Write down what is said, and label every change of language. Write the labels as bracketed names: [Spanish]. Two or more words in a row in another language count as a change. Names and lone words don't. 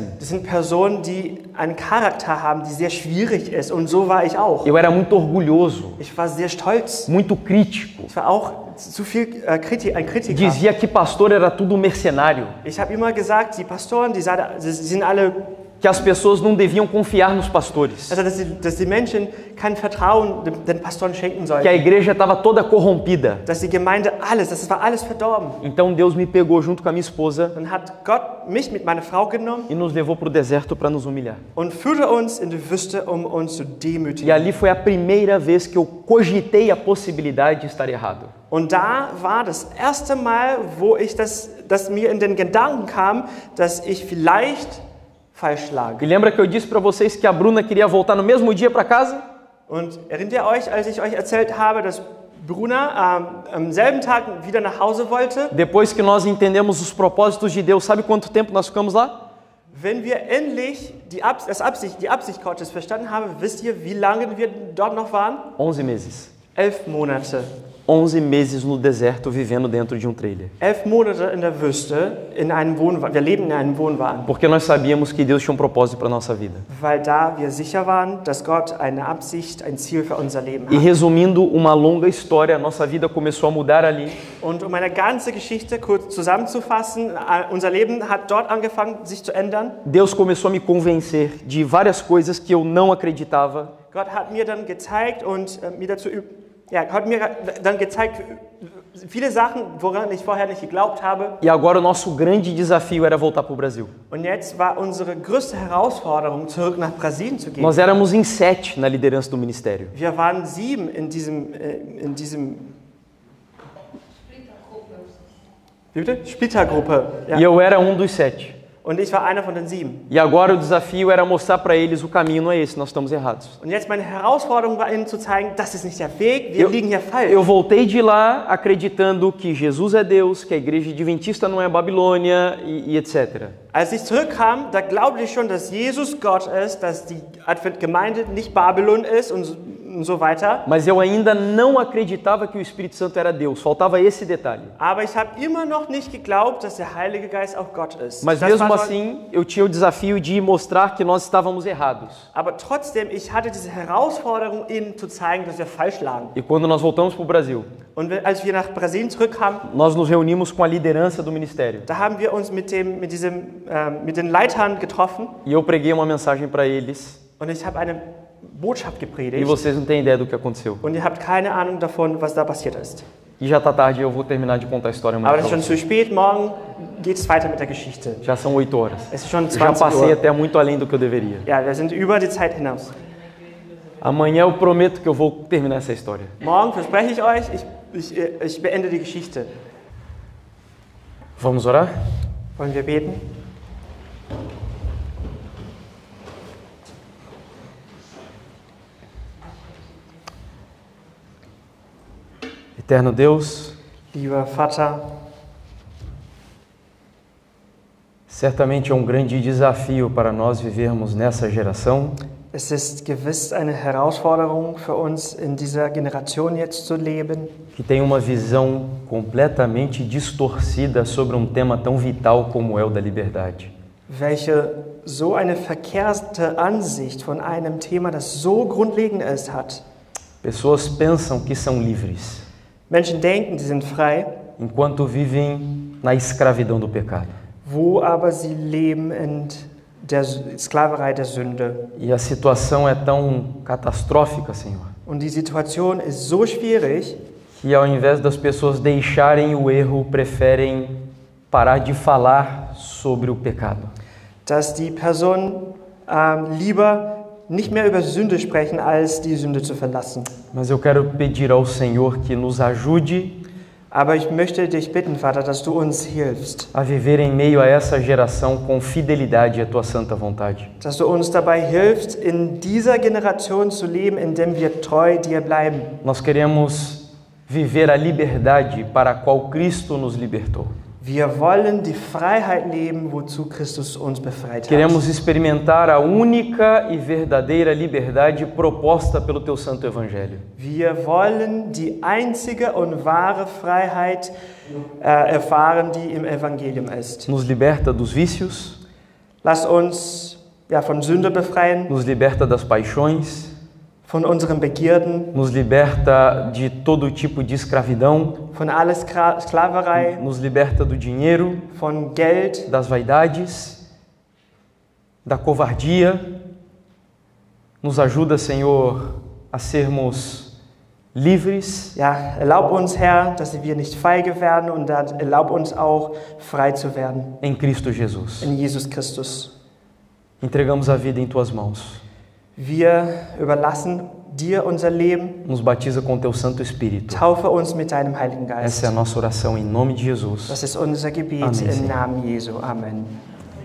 [German] Das sind Personen, die einen Charakter haben, die sehr schwierig ist, und so war ich auch. [Portuguese] Eu era muito orgulhoso, [German] Ich war sehr stolz. [Portuguese] muito crítico. [German] Ich war auch zu viel ein Kritiker. [Portuguese] Dizia que pastor era tudo mercenário, [German] Ich habe immer gesagt, die Pastoren, die sind alle, [Portuguese] que as pessoas não deviam confiar nos pastores, [German] also dass die Menschen kein Vertrauen den Pastoren schenken [Portuguese] que a [German] sollten. [Portuguese] igreja estava toda corrompida. [German] Dass die Gemeinde das war alles verdorben. [Portuguese] Então Deus me pegou junto com a minha esposa [German] Dann hat Gott mich mit meiner Frau genommen [Portuguese] e nos levou para o deserto para nos humilhar. [German] und führte uns in die Wüste, um uns zu [Portuguese] E [German] demütigen. [Portuguese] ali foi a primeira vez que eu cogitei a possibilidade de estar errado. [German] Und da war das erste Mal, wo ich dass mir in den Gedanken kam, dass ich vielleicht falsch lag. [Portuguese] E lembra que eu disse para vocês que a Bruna queria voltar no mesmo dia para casa? [German] Und erinnert ihr euch, als ich euch erzählt habe, dass Bruna am selben Tag wieder nach Hause wollte? [Portuguese] Depois que nós entendemos os propósitos de Deus, sabe quanto tempo nós ficamos lá? [German] Wenn wir endlich die Absicht Gottes verstanden haben, wisst ihr, wie lange wir dort noch waren? [Portuguese] 11 meses. [German] 11 Monate. [Portuguese] 11 meses no deserto vivendo dentro de um trailer. [German] 11 Monate in der Wüste, in einem Wohnwagen. Wir leben in einem Wohnwagen. [Portuguese] Porque nós sabíamos que Deus tinha propósito para nossa vida. [German] Weil da wir sicher waren, dass Gott eine Absicht, ein Ziel für unser Leben [Portuguese] E [German] hat. [Portuguese] resumindo uma longa história, nossa vida começou a mudar ali. [German] Und um eine ganze Geschichte kurz zusammenzufassen, unser Leben hat dort angefangen, sich zu ändern. [Portuguese] Deus começou a me convencer de várias coisas que eu não acreditava. [German] Gott hat mir dann gezeigt und hat mir dann gezeigt viele Sachen, woran ich vorher nicht geglaubt habe. [Portuguese] E agora o nosso grande desafio era voltar para o Brasil. [German] Und jetzt war unsere größte Herausforderung, zurück nach Brasilien zu gehen. [Portuguese] Nós éramos em 7 na liderança do ministério. [German] Wir waren 7 in diesem Splittergruppe. [Portuguese] E eu era um dos 7. [German] Und ich war einer von den 7. [Portuguese] E agora o desafio era mostrar para eles o caminho não é esse, nós estamos errados. [German] Und jetzt meine Herausforderung war ihnen zu zeigen, das ist nicht der Weg, wir liegen hier falsch. [Portuguese] Eu voltei de lá acreditando que Jesus é Deus, que a igreja adventista não é Babilônia e etc. [German] Als ich zurückkam, da glaubte ich schon, dass Jesus Gott ist, dass die Adventgemeinde nicht Babylon ist und so weiter. [Portuguese] Mas eu ainda não acreditava que o Espírito Santo era Deus, faltava esse detalhe. [German] Aber ich habe immer noch nicht geglaubt, dass der Heilige Geist auch Gott ist. [Portuguese] Mas mesmo assim, eu tinha o desafio de mostrar que nós estávamos errados. [German] Aber trotzdem, ich hatte diese Herausforderung, ihnen zu zeigen, dass wir falsch lagen. [Portuguese] E quando nós voltamos para o Brasil, [German] Und als wir nach Brasilien zurückkamen, [Portuguese] nós nos reunimos com a liderança do ministério. [German] da haben wir uns mit den Leitern getroffen [Portuguese] E eu preguei uma mensagem para eles. [German] und ich habe eine Botschaft [Portuguese] E [German] gepredigt. [Portuguese] vocês não têm ideia do que aconteceu. [German] Und ihr habt keine Ahnung davon, was da passiert ist. [Portuguese] E já está tarde, eu vou terminar de contar a história amanhã. [German] Aber es [Portuguese] pra [German] ist schon [Portuguese] vocês. [German] zu spät, morgen geht es weiter mit der Geschichte. [Portuguese] Já são 8 horas. [German] Es ist schon [Portuguese] Eu já [German] 20 [Portuguese] passei [German] Uhr. [Portuguese] até muito além do que eu deveria. [German] Ja, wir sind über die Zeit hinaus. [Portuguese] Amanhã eu prometo que eu vou terminar essa história. [German] Morgen verspreche ich euch, ich beende die Geschichte. [Portuguese] Vamos orar? [German] Wollen wir beten? [Portuguese] Eterno Deus, [German] Lieber Vater, [Portuguese] certamente é um grande desafio para nós vivermos nessa geração, [German] es ist gewiss eine Herausforderung für uns in dieser Generation jetzt zu leben, [Portuguese] que tem uma visão completamente distorcida sobre um tema tão vital como é o da liberdade. [German] welche so eine verkehrte Ansicht von einem Thema, das so grundlegend ist, hat. [Portuguese] Pessoas pensam que são livres, [German] Menschen denken, sie sind frei, [Portuguese] enquanto vivem na escravidão do pecado. [German] wo aber sie leben in der Sklaverei der Sünde. [Portuguese] E a situação é tão catastrófica, Senhor, [German] Und die Situation ist so schwierig, [Portuguese] que ao invés das pessoas deixarem o erro, preferem parar de falar sobre o pecado. [German] dass die Personen lieber nicht mehr über Sünde sprechen, als die Sünde zu verlassen. [Portuguese] Mas eu quero pedir ao Senhor que nos ajude [German] Aber ich möchte dich bitten, Vater, dass du uns hilfst, [Portuguese] a viver em meio a essa geração com fidelidade à tua santa vontade. [German] dass du uns dabei hilfst, in dieser Generation zu leben, indem wir treu dir bleiben. [Portuguese] Nós queremos viver a liberdade para a qual Cristo nos libertou. [German] Wir wollen die Freiheit leben, wozu Christus uns befreit hat. [Portuguese] Queremos experimentar a única e verdadeira liberdade proposta pelo teu santo evangelho. [German] Wir wollen die einzige und wahre Freiheit erfahren, die im Evangelium ist. [Portuguese] Nos liberta dos vícios, [German] Lass uns von Sünde befreien, [Portuguese] nos liberta das paixões, [German] von unseren Begierden, [Portuguese] nos liberta de todo tipo de escravidão, [German] von aller Sklaverei, [Portuguese] nos liberta do dinheiro, [German] von Geld, [Portuguese] das vaidades, da covardia. Nos ajuda, Senhor, a sermos livres [German] Ja, erlaub uns, Herr, dass wir nicht feige werden und erlaub uns auch, frei zu werden [Portuguese] em Cristo Jesus. [German] in Jesus Christus. [Portuguese] Entregamos a vida em tuas mãos. [German] Wir überlassen dir unser Leben, [Portuguese] Nos batiza com teu Santo Espírito. [German] taufe uns mit deinem Heiligen Geist. [Portuguese] Essa é a nossa oração em nome de Jesus. [German] Das ist unser Gebet [Portuguese] Amen, [German] im [Portuguese] Senhor. [German] Namen Jesu. Amen.